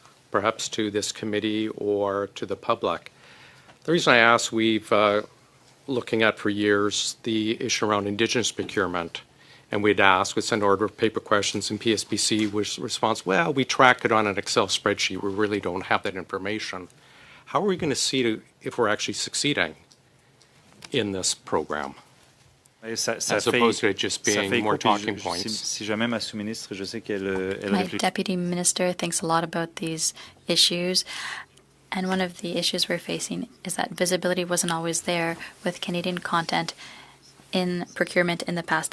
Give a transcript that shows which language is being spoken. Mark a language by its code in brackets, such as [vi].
[en] Perhaps to this committee or to the public. The reason I ask, we've looking at for years the issue around Indigenous procurement, and we'd send order of paper questions, and PSBC was response, well, we track it on an Excel spreadsheet. We really don't have that information. How are we going to see if we're actually succeeding in this program? As opposed to it just being more talking points. [fr] Si jamais ma sous-ministre, je sais qu'elle [en] My [fr] réfléchit. [en] deputy minister thinks a lot about these issues. And one of the issues we're facing is that visibility wasn't always there with Canadian content in procurement in the past.